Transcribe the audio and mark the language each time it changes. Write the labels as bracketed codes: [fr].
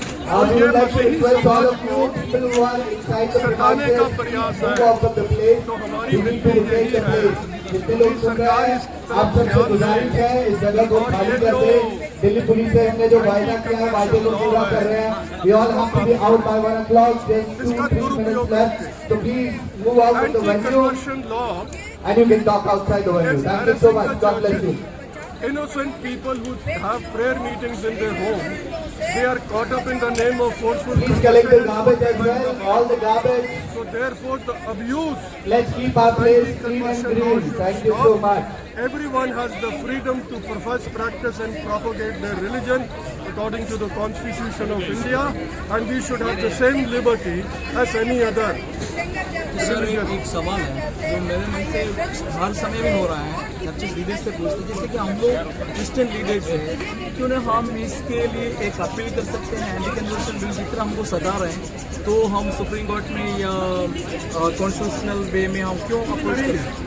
[hi] और ये मसीही समाज को सताने का प्रयास है। तो हमारी विनती यही है कि सरकार इस आप सबसे गुजारिश है इस जगह को खाली कर दें। दिल्ली पुलिस से हमने जो वायदा किया है वायदे को पूरा कर रहे हैं। [en] We all have to be out by 1 o'clock. There's 2-3 minutes left. So please move out of the venue and you can talk outside the venue. Thank you so much. God bless you. Innocent people who have prayer meetings in their home, they are caught up in the name of forceful Please collect the garbage as well, all the garbage. So therefore the abuse. Let's keep our place clean and green. Thank you so much. Everyone has the freedom to profess, practice and propagate their religion according to the Constitution of India, and we should have the same liberty as any other. [hi] Sir एक सवाल है जो मेरे मन से हर समय में हो रहा है, चर्चिस लीडर से पूछते, जैसे कि हम लोग क्रिश्चियन लीडर्स हैं, क्यों ना हम इसके लिए एक अपील कर सकते हैं एंटी कन्वर्शन बिल जिस तरह हमको सता रहे हैं, तो हम सुप्रीम कोर्ट में या कॉन्स्टिट्यूशनल वे में हम क्यों अप्रोच करें?